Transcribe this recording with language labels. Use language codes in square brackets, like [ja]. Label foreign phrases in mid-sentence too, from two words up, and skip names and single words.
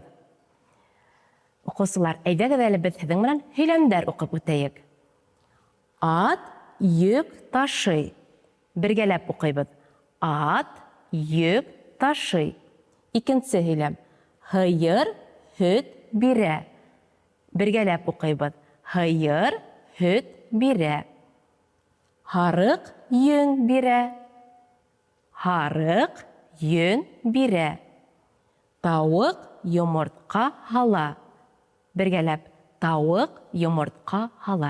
[tt] Оқушылар, әйдәгез әле без сезнең белән һөйләмдәр укып үтәйек. Ат йөк ташый. Бергәләп укыйбыз. Ат йөк ташый. Икенче һөйләм. Һыер һөт бирә. Бергәләп укыйбыз. Һыер һөт бирә. Һарык йөн бирә. Һарык йөн бирә. Тауык йомыртка һала. Бергәләп, тауык йомыртка һала.